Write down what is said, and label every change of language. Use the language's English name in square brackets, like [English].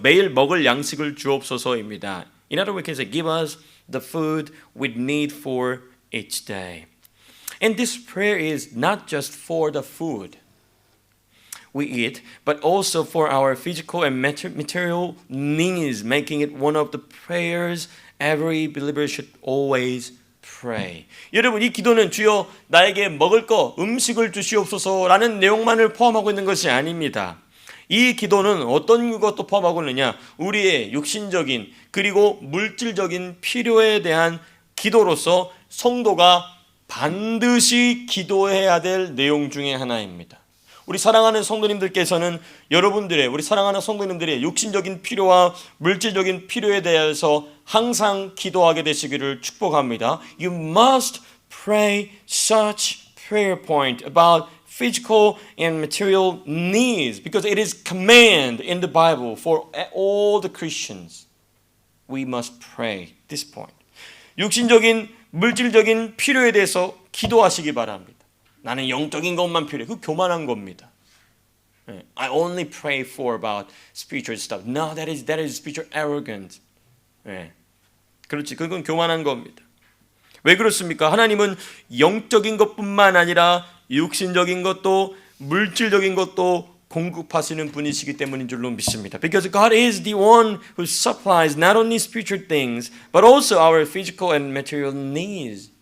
[Korean] 매일 먹을 양식을 주옵소서입니다. [English] In other words, we can say give us the food we need for each day. And this prayer is not just for the food we eat, but also for our physical and material needs, making it one of the prayers every believer should always pray. [Korean] 여러분, 이 기도는 주여 나에게 먹을 거, 음식을 주시옵소서라는 내용만을 포함하고 있는 것이 아닙니다. 이 기도는 어떤 것도 포함하고 있느냐? 우리의 육신적인 그리고 물질적인 필요에 대한 기도로서 성도가 반드시 기도해야 될 내용 중에 하나입니다. 우리 사랑하는 성도님들께서는 우리 사랑하는 성도님들의 육신적인 필요와 물질적인 필요에 대해서 항상 기도하게 되시기를 축복합니다. [English] You must pray such prayer point about physical and material needs because it is command in the Bible for all the Christians. We must pray this point. [Korean] 육신적인 물질적인 필요에 대해서 기도하시기 바랍니다. 나는 영적인 것만 필요해. 그 교만한 겁니다. [English] I only pray for about spiritual stuff. No, that is spiritual arrogance. [Korean] 그렇지. 그건 교만한 겁니다. 왜 그렇습니까? 하나님은 영적인 것뿐만 아니라 육신적인 것도 물질적인 것도 공급하시는 분이시기 때문인 줄로 믿습니다. [English] Because God is the one who supplies not only spiritual things but also our physical and material needs.